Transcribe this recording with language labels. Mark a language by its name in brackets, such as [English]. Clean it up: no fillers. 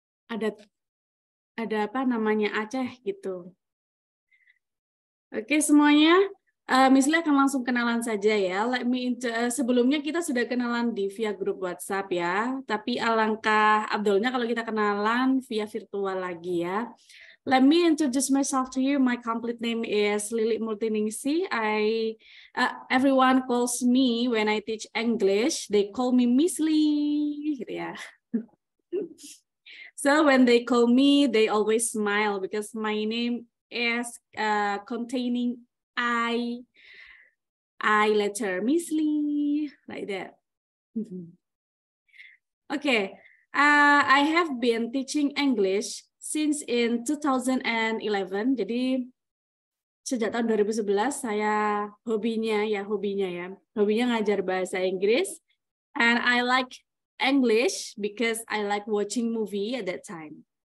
[Indonesian] Ada apa namanya Aceh gitu. Oke semuanya. Miss Lee akan langsung kenalan saja ya. Sebelumnya kita sudah kenalan via grup WhatsApp ya. Tapi alangkah abdulnya kalau kita kenalan via virtual lagi ya. [English] Let me introduce myself to you. My complete name is Lili Multiningsi. Everyone calls me when I teach English. They call me Miss Lee, gitu ya. So when they call me, they always smile because my name is containing I letter, Miss Lee, like that. Okay, I have been teaching English since in 2011. [Indonesian] Jadi sejak tahun 2011 saya hobinya ngajar bahasa Inggris. [English] And I like English because I like watching movie at that time.